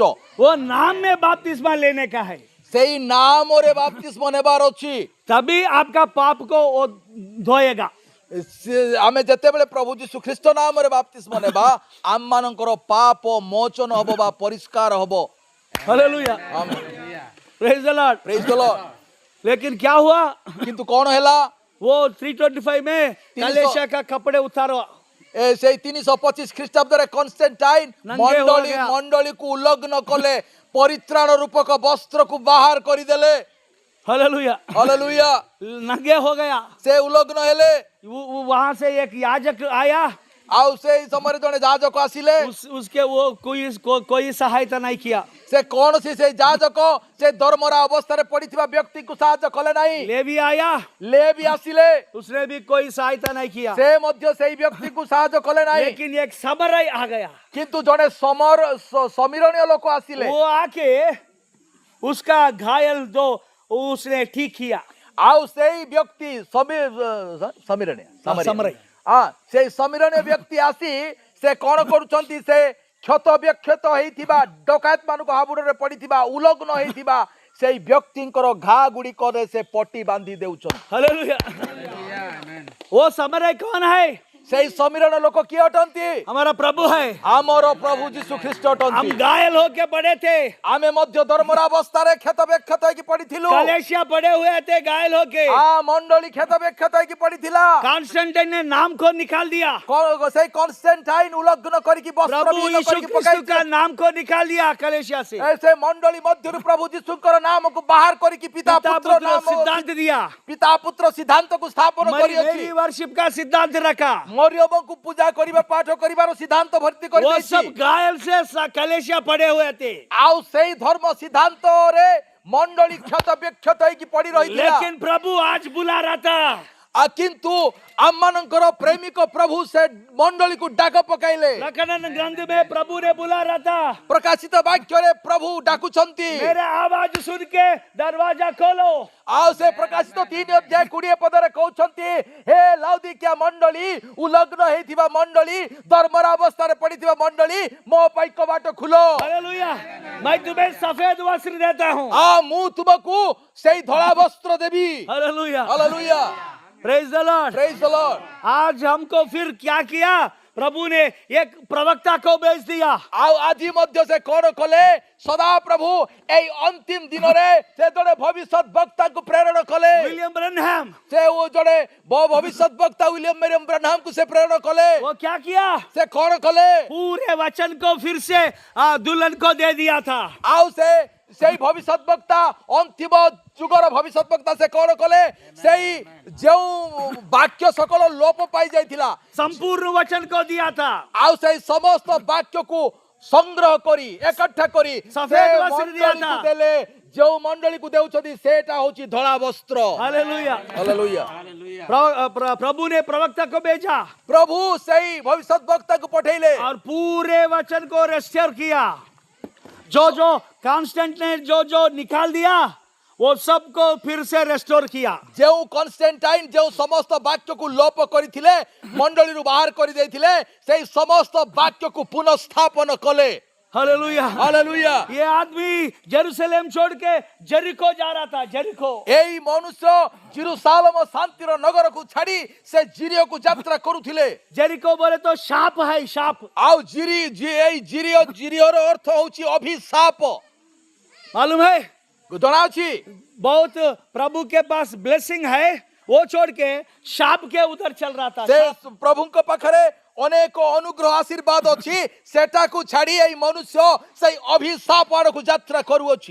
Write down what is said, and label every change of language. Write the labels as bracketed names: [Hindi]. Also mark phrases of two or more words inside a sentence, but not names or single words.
[Hindi] वो नाम में बपतिस्मा लेने का है, [Odia] ସେହି ନାମ ରେ ବାପ୍ତିସ୍ମ ନେବାର ଅଛି, [Hindi] तभी आपका पाप को वो धोएगा। [Odia] ଆମେ ଯେତେବେଳେ ପ୍ରଭୁ ଯୀଶୁ ଖ୍ରୀଷ୍ଟ ନାମ ରେ ବାପ୍ତିସ୍ମ ନେବା ଆମ ମାନଙ୍କର ପାପ ମୋଚନ ହେବ ବା ପରିଷ୍କାର ହେବ। [Hindi] हालेलुया, आमेन, [English] praise the Lord, praise the Lord. [Hindi] लेकिन क्या हुआ? [Odia] କିନ୍ତୁ କଣ ହେଲା? [Hindi] वो 325 में 300 कलेशा का कपड़े उतारो [Odia] ए से 325 ଖ୍ରୀଷ୍ଟାବ୍ଦରେ କନଷ୍ଟାଣ୍ଟାଇନ [Hindi] नंगे हो गया। [Odia] ମଣ୍ଡଳୀକୁ ଉଲ୍ଲଗ୍ନ କଲେ ପରିତ୍ରାଣ ରୂପକ ବସ୍ତ୍ରକୁ ବାହାର କରିଦେଲେ [Hindi] हालेलुया [Odia] ହାଲେଲୁୟା [Hindi] नंगे हो गया [Odia] ସେ ଉଲ୍ଲଗ୍ନ ହେଲେ [Hindi] वहां से एक याजक आया [Odia] ଆଉ ସେଇ ସମୟରେ ଜଣେ ଯାଜକ ଆସିଲେ [Hindi] उसके वो कोई सहायता नहीं किया [Odia] ସେ କୌଣସି ସେଇ ଯାଜକ ସେ ଧର୍ମରା ଅବସ୍ଥାରେ ପଡିଥିବା ବ୍ୟକ୍ତିଙ୍କୁ ସାହାଯ୍ୟ କଲେ ନାହିଁ [Hindi] लेवी आया [Odia] ଲେବି ଆସିଲେ [Hindi] उसने भी कोई सहायता नहीं किया [Odia] ସେ ମଧ୍ୟ ସେଇ ବ୍ୟକ୍ତିଙ୍କୁ ସାହାଯ୍ୟ କଲେ ନାହିଁ [Hindi] लेकिन एक समरय आ गया [Odia] କିନ୍ତୁ ଜଣେ ସମିରଣୀୟ ଲୋକ ଆସିଲେ [Hindi] वो आके उसका घायल जो उसने ठीक किया [Odia] ଆଉ ସେଇ ବ୍ୟକ୍ତି ସମିରଣୀୟ [Hindi] समरय [Odia] ସେଇ ସମିରଣୀୟ ବ୍ୟକ୍ତି ଆସି ସେ କଣ କରୁଛନ୍ତି ସେ କ୍ଷତ ବିକ୍ଷତ ହେଇଥିବା ଡକାୟତ ମାନଙ୍କୁ ହାବୁଡରେ ପଡିଥିବା ଉଲଗ୍ନ ହେଇଥିବା ସେଇ ବ୍ୟକ୍ତିଙ୍କର ଘା ଗୁଡିକରେ ସେ ପଟି ବାନ୍ଧି ଦେଉଛନ୍ତି [Hindi] हालेलुया Amen. वो समरय कौन है [Odia] ସେଇ ସମିରଣ ଲୋକ କିଏ ଅଟନ୍ତି [Hindi] हमारा प्रभु है [Odia] ଆମର ପ୍ରଭୁ ଯୀଶୁ ଖ୍ରୀଷ୍ଟ [Hindi] हम [Odia] ଅଟନ୍ତି [Hindi] घायल होके पड़े थे [Odia] ଆମେ ମଧ୍ୟ ଧର୍ମର ଅବସ୍ଥାରେ କ୍ଷତ ବିକ୍ଷତ ହେଇକି ପଡିଥିଲୁ [Hindi] कलेशिया पड़े हुए थे घायल होके [Odia] ମଣ୍ଡଳୀ କ୍ଷତ ବିକ୍ଷତ ହେଇକି ପଡିଥିଲା [Hindi] कॉन्स्टेंटाइन ने नाम को निकाल दिया [Odia] ସେଇ କନଷ୍ଟାଣ୍ଟାଇନ ଉଲ୍ଲଗ୍ନ କରିକି ବସ୍ତ୍ର [Hindi] प्रभु [Odia] ବିହୀନ [Hindi] यीशु [Odia] କରିକି [Hindi] क्रिस्तु का [Odia] ପକାଇଥିଲେ [Hindi] नाम को निकाल दिया कलेशिया से [Odia] ସେ ମଣ୍ଡଳୀ ମଧ୍ୟରୁ ପ୍ରଭୁ ଯୀଶୁଙ୍କର ନାମକୁ ବାହାର କରିକି ପିତା [Hindi] पिता [Odia] ପୁତ୍ର [Hindi] पुत्र [Odia] ନାମ [Hindi] सिद्धांत दिया [Odia] ପିତା ପୁତ୍ର ସିଦ୍ଧାନ୍ତକୁ ସ୍ଥାପନ କରିଅଛି [Hindi] मेरी वर्शिप का सिद्धांत रखा [Odia] ମରିୟମଙ୍କୁ ପୂଜା କରିବା ପାଠ କରିବାର ସିଦ୍ଧାନ୍ତ ଭର୍ତ୍ତି [Hindi] वो [Odia] କରିଦେଇଛି [Hindi] सब घायल से कलेशिया पड़े हुए थे [Odia] ଆଉ ସେଇ ଧର୍ମ ସିଦ୍ଧାନ୍ତରେ ମଣ୍ଡଳୀ କ୍ଷତ ବିକ୍ଷତ ହେଇକି ପଡି ରହିଥିଲା [Hindi] लेकिन प्रभु आज बुला रहा था [Odia] କିନ୍ତୁ ଆମମାନଙ୍କର ପ୍ରେମିକ ପ୍ରଭୁ ସେ ମଣ୍ଡଳୀକୁ ଡାକ ପକାଇଲେ [Hindi] प्रकटन ग्रंथ में प्रभु ने बुला रहा था [Odia] ପ୍ରକାଶିତ ବାକ୍ୟରେ ପ୍ରଭୁ ଡାକୁଛନ୍ତି [Hindi] मेरे आवाज सुन के दरवाजा खोलो [Odia] ଆଉ ସେ ପ୍ରକାଶିତ 3:20 ପଦରେ କହୁଛନ୍ତି ହେ ଲାଉଦିକିଆ ମଣ୍ଡଳୀ ଉଲଗ୍ନ ହେଇଥିବା ମଣ୍ଡଳୀ ଧର୍ମର ଅବସ୍ଥାରେ ପଡିଥିବା ମଣ୍ଡଳୀ ମୋ ପାଇଁ କବାଟ ଖୋଲ [Hindi] हालेलुया मैं तुम्हें सफेद वस्त्र देता हूँ [Odia] ମୁଁ ତୁମକୁ ସେଇ ଧଳା ବସ୍ତ୍ର ଦେବି [Hindi] हालेलुया [Odia] ହାଲେଲୁୟା [English] प्रेज द लॉर्ड praise the Lord [Hindi] आज हमको फिर क्या किया प्रभु ने एक प्रवक्ता को भेज दिया [Odia] ଆଉ ଆଜି ମଧ୍ୟ ସେ କଣ କଲେ ସଦା ପ୍ରଭୁ ଏଇ ଅନ୍ତିମ ଦିନରେ ସେ ଜଣେ ଭବିଷ୍ୟତ ବକ୍ତାଙ୍କୁ ପ୍ରେରଣ କଲେ [Hindi] विलियम ब्रनहम [Odia] ସେ ଜଣେ ଭବିଷ୍ୟତ ବକ୍ତା ୱିଲିୟମ ମେରିୟମ ବ୍ରାନହାମଙ୍କୁ ସେ ପ୍ରେରଣ କଲେ [Hindi] वो क्या किया [Odia] ସେ କଣ କଲେ [Hindi] पूरे वचन को फिर से दुल्हन को दे दिया था [Odia] ଆଉ ସେଇ ଭବିଷ୍ୟତ ବକ୍ତା ଅନ୍ତିମ ଯୁଗର ଭବିଷ୍ୟତ ବକ୍ତା ସେ କଣ କଲେ ସେଇ ଯେଉଁ ବାକ୍ୟ ସକଳ ଲୋପ ପାଇ ଯାଇଥିଲା [Hindi] संपूर्ण वचन को दिया था [Odia] ଆଉ ସେଇ ସମସ୍ତ ବାକ୍ୟକୁ ସଂଗ୍ରହ କରି ଏକଠା କରି [Hindi] सफेद वस्त्र दिया था। [Odia] ଦେଲେ ଯେଉଁ ମଣ୍ଡଳୀକୁ ଦେଉଛନ୍ତି ସେଟା ହଉଛି ଧଳା ବସ୍ତ୍ର [Hindi] हालेलुया [Odia] ହାଲେଲୁୟା [Hindi] प्रभु ने प्रवक्ता को भेजा [Odia] ପ୍ରଭୁ ସେଇ ଭବିଷ୍ୟତ ବକ୍ତାକୁ ପଠେଇଲେ [Hindi] और पूरे वचन को रेस्टोर किया जो कांस्टेंट ने जो निकाल दिया वो सबको फिर से रेस्टोर किया [Odia] ଯେଉଁ କନଷ୍ଟାଣ୍ଟାଇନ ଯେଉଁ ସମସ୍ତ ବାକ୍ୟକୁ ଲୋପ କରିଥିଲେ ମଣ୍ଡଳୀରୁ ବାହାର କରିଦେଇଥିଲେ ସେଇ ସମସ୍ତ ବାକ୍ୟକୁ ପୁନଃସ୍ଥାପନ କଲେ [Hindi] हालेलुया [Odia] ହାଲେଲୁୟା [Hindi] ये आदमी जेरूशलेम छोड़ के जेरिको जा रहा था जेरिको [Odia] ଏଇ ମନୁଷ୍ୟ ଜିରୁସାଲମ ଶାନ୍ତିର ନଗରକୁ ଛାଡି ସେ ଜିରିଓକୁ ଯାତ୍ରା କରୁଥିଲେ [Hindi] जेरिको बोले तो साप है साप [Odia] ଆଉ ଜିରିଓର ଅର୍ଥ ହଉଛି ଅଭିଶାପ [Hindi] मालूम है [Odia] ଜଣାଅଛି [Hindi] बहुत प्रभु के पास ब्लेसिंग है वो छोड़ के साप के उधर चल रहा था [Odia] ସେ ପ୍ରଭୁଙ୍କ ପାଖରେ ଅନେକ ଅନୁଗ୍ରହ ଆଶୀର୍ବାଦ ଅଛି ସେଟାକୁ ଛାଡି ଏଇ ମନୁଷ୍ୟ ସେଇ ଅଭିଶାପ ଆଡକୁ ଯାତ୍ରା କରୁଅଛି